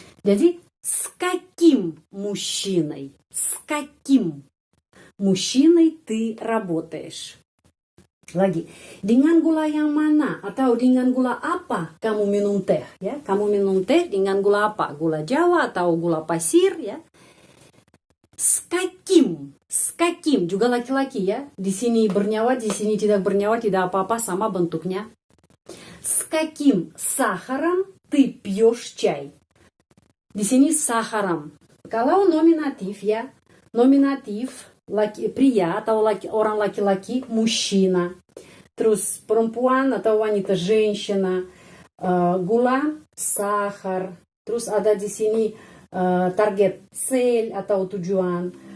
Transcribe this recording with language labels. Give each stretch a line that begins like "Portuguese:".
Indonesian: Jadi,
Russian: с каким мужчиной? С каким мужчиной ты работаешь?
Indonesian: Lagi, dengan gula yang mana atau dengan gula apa kamu minum teh? Ya, kamu minum teh dengan gula apa? Gula Jawa atau gula pasir? Ya.
Russian: С каким
Indonesian: juga laki-laki ya. Di sini bernyawa, di sini tidak bernyawa, tidak apa-apa, sama bentuknya.
Russian: С каким сахаром ты пьешь чай?
Indonesian: Di sini сахаром. Kalau nominatif ya, nominatif pria atau orang laki-laki, мужчина. Terus perempuan atau wanita, женщина. Gula, сахар. Terus ada di sini target, цель atau tujuan.